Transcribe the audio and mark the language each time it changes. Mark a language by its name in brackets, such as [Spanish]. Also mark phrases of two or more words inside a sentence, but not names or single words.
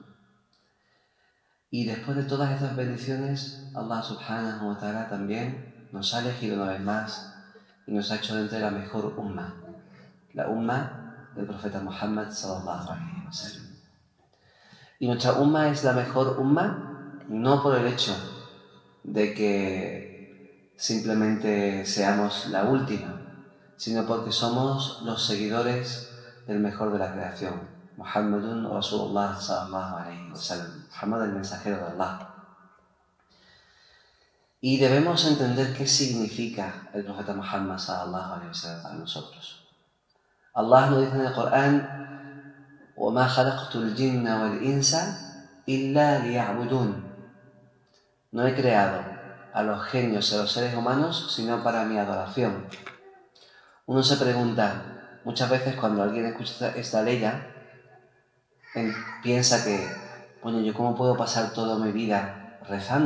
[Spanish] Y después de todas estas bendiciones, [Arabic] الله سبحانه وتعالى [Spanish] también nos ha elegido una vez más y nos ha hecho de entre la mejor la umma del profeta Muhammad [Arabic] صلى الله عليه وسلم. [Spanish] Y nuestra umma es la mejor umma no por el hecho de que simplemente seamos la última, sino porque somos los seguidores del mejor de la creación, [Arabic] محمد رسول الله صلى الله عليه وسلم, [Spanish] Muhammad el mensajero de Allah. Y debemos entender qué significa el profeta Muhammad [Arabic] صلى الله عليه وسلم [Spanish] para nosotros. Allah nos dice en el Corán: [Arabic] وَمَا خَلَقْتُ الْجِنَّ وَالْإِنسَ إِلَّا لِيَعْبُدُونَ. [Spanish] No he creado a los genios y a los seres humanos sino para mi adoración. Uno se pregunta muchas veces cuando alguien escucha esta ley, piensa que, bueno, ¿yo cómo puedo pasar toda mi vida rezando?